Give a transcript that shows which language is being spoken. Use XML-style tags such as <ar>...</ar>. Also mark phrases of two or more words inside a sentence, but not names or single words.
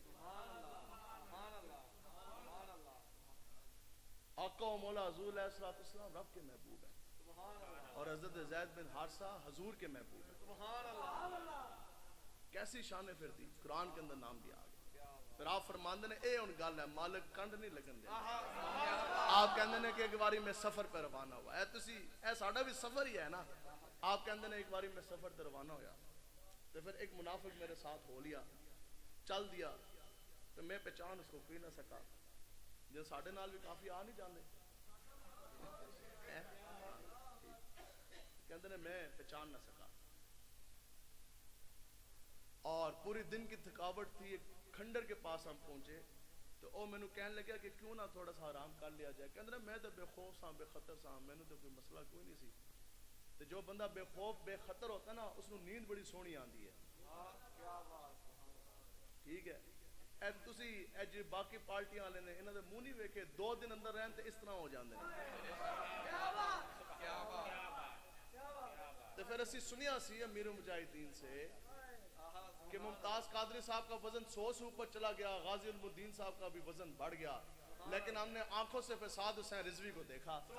<ur>آقا و مولا حضور علیہ السلام رب کے محبوب ہیں، اور حضرت زید بن حارثہ حضور کے محبوب ہیں۔ کیسی شان پھر دی، قرآن کے اندر نام بھی آ گیا۔</ur> <pa>پھر آپ فرماندے نے اے ان گل ہے مالک کنڈ نہیں لگن دے، آپ کہندے نے کہ ایک باری میں سفر پہ روانہ ہوا ہے، تسی اے ساڈا بھی سفر ہی ہے نا، آپ کہندے نے ایک باری میں سفر پہ روانہ ہویا، تو پھر ایک منافق میرے ساتھ ہو لیا، چل دیا، تو میں پہچان اس کو کوئی نہ سکا، جو ساڑھے نال بھی کافی آ نہیں جاندے، کہندے نے میں پہچان نہ سکا، اور پوری دن کی تھکاوٹ تھی، ایک کھنڈر کے پاس ہم پہنچے، تو او میں نو کہنے لگا کہ کیوں نہ تھوڑا سا آرام کر لیا جائے، کہندے نے میں تو بے خوف سا بے خطر سا، میں نے تو کوئی مسئلہ کوئی نہیں سی، تو جو بندہ بے خوف بے خطر ہوتا ہے نا اس کو نیند بڑی سونی آندی ہے، ٹھیک ہے۔ اے تسی اے جی باقی پارٹیاں والے نے انہاں دے منہ نہیں ویکھے، 2 دن اندر رہن تے اس طرح ہو جاندے نے۔</pa> <ur>تو پھر اسی سنیا سی امیر المجاہدین سے کہ ممتاز قادری صاحب کا وزن 100 سے اوپر چلا گیا، غازی المدین صاحب کا بھی وزن بڑھ گیا، لیکن ہم نے آنکھوں سے فساد حسین رضوی کو دیکھا۔</ur>